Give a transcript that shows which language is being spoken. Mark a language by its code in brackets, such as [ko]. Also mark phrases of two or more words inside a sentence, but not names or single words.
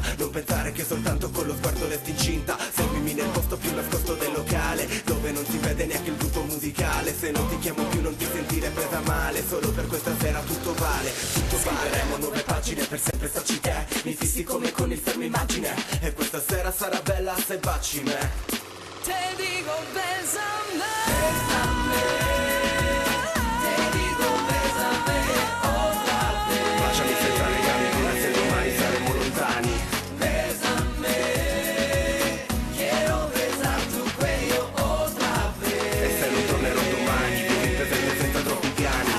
[it] Non pensare che soltanto con lo sguardo resti incinta. Seguimi nel posto più nascosto del locale, dove non si vede neanche il gruppo musicale. Se non ti chiamo più non ti sentire presa male. Solo per questa sera tutto vale, tutto vale. Scriveremo nuove pagine, per sempre starci te. Mi fissi come con il fermo immagine, e questa sera sarà bella se baci me. Te dico [es] bésame, bésame. [it] Te dico [es] bésame otra vez. [it] Baciami senza legami, come se domani saremo lontani. [es] Bésame, quiero besar tu cuello otra vez. [it] E se non tornerò domani, vivi il presente senza troppi piani.